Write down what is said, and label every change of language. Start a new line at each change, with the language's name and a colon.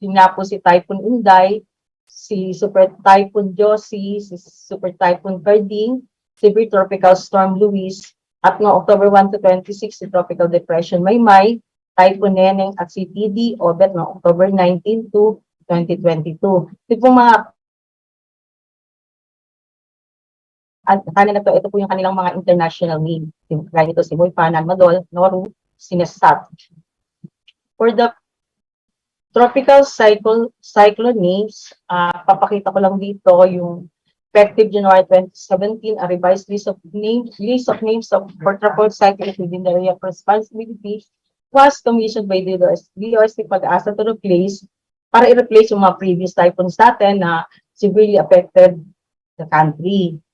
Filipino: Yun nga po si Typhoon Inday, si Super Typhoon Josie, si Super Typhoon Carding, Severe Tropical Storm Luis, at noong October 1 to 26, si Tropical Depression Maymay, Typhoon Neneng, at si TD Obet noong October 19 to 2022. Ito po mga ito po yung kanilang mga international name. Kaya ito si Moipanan, Madol, Noru, Sinesat.
English: For the tropical cyclone names,
Filipino: papakita ko lang dito yung
English: effective January 2017, a revised list of names for tropical cyclones within the area of responsibility was commissioned by the DOST Pag-asa to replace,
Filipino: para i-replace yung mga previous typhoons natin na
English: severely affected the country.